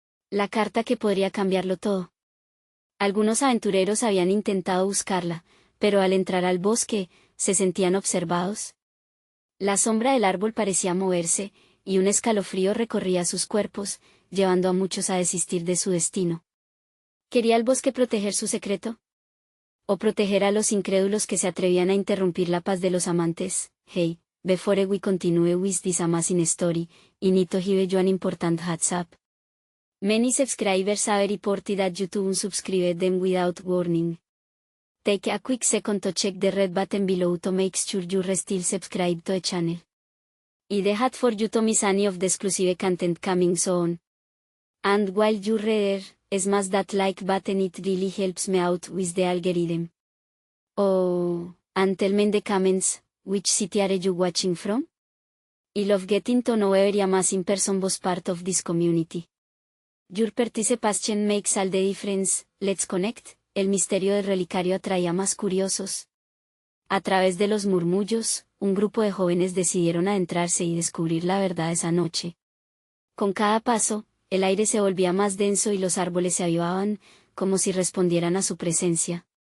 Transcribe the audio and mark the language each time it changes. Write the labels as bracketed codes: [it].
[es] La carta que podría cambiarlo todo. Algunos aventureros habían intentado buscarla, pero al entrar al bosque, se sentían observados. La sombra del árbol parecía moverse, y un escalofrío recorría sus cuerpos, llevando a muchos a desistir de su destino. ¿Quería el bosque proteger su secreto? ¿O proteger a los incrédulos que se atrevían a interrumpir la paz de los amantes? [en] Hey, before we continue with this amazing story, I need to give you an important heads up. Many subscribers have reported that YouTube unsubscribed them without warning. Take a quick second to check the red button below to make sure you're still subscribed to the channel. I'd hate for you to miss any of the exclusive content coming soon. And while you're there, smash that like button, it really helps me out with the algorithm. Oh, and tell me in the comments, which city are you watching from? I love getting to know every amazing person was part of this community. Your participation makes all the difference. Let's connect. [es] El misterio del relicario atraía más curiosos. A través de los murmullos, un grupo de jóvenes decidieron adentrarse y descubrir la verdad esa noche. Con cada paso, el aire se volvía más denso y los árboles se avivaban, como si respondieran a su presencia.